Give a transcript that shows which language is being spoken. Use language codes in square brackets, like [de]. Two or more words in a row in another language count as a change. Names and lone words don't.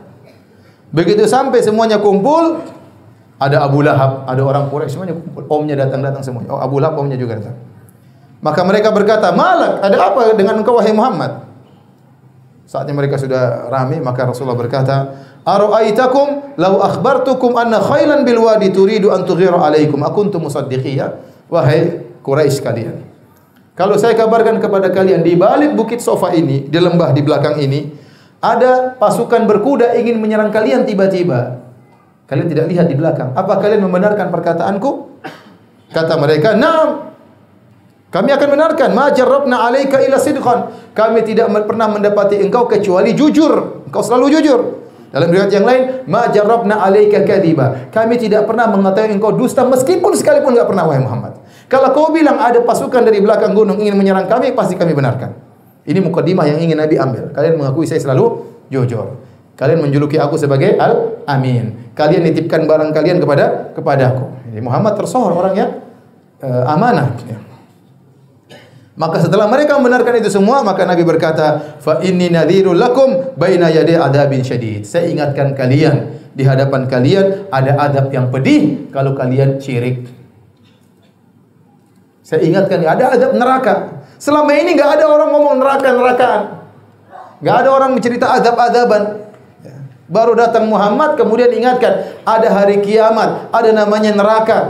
[id] Begitu sampai semuanya kumpul, ada Abu Lahab, ada orang Quraisy, semuanya kumpul. Omnya datang semuanya. Oh, Abu Lahab omnya juga datang. Maka mereka berkata, "Malak, ada apa dengan engkau wahai Muhammad?" Saatnya mereka sudah ramai, maka Rasulullah berkata, [ar] "أرأيتكم لو أخبرتكم أن خيلا بالوادي تريد أن تغير عليكم أكنتم مصدقي?" [id] Wahai Quraisy kalian, kalau saya kabarkan kepada kalian di balik bukit Sofa ini, di lembah di belakang ini, ada pasukan berkuda ingin menyerang kalian tiba-tiba. Kalian tidak lihat di belakang. Apa kalian membenarkan perkataanku? Kata mereka, "Naam. Kami akan benarkan. [ar] ما جربنا عليك إلا صدقا." [id] Kami tidak pernah mendapati engkau kecuali jujur. Engkau selalu jujur. Dalam riwayat yang lain, [ar] "ما جربنا عليك كذبا." [id] Kami tidak pernah mengetahui engkau dusta meskipun sekalipun enggak pernah wahai Muhammad. Kalau kau bilang ada pasukan dari belakang gunung ingin menyerang kami, pasti kami benarkan. Ini mukadimah yang ingin Nabi ambil. Kalian mengakui saya selalu jujur. Kalian menjuluki aku sebagai Al-Amin. Kalian nitipkan barang kalian kepadaku. Jadi Muhammad tersohor orang yang amanah. Maka setelah mereka membenarkan itu semua, maka Nabi berkata, [ar] "فإني نذير لكم بين يدي عذاب شديد." [id] Saya ingatkan kalian, di hadapan kalian ada adab yang pedih kalau kalian syirik. Saya ingatkan, ada adab neraka. Selama ini enggak ada orang ngomong neraka-nerakaan. Enggak ada orang mencerita adab-adaban. Baru datang Muhammad, kemudian ingatkan, ada hari kiamat, ada namanya neraka.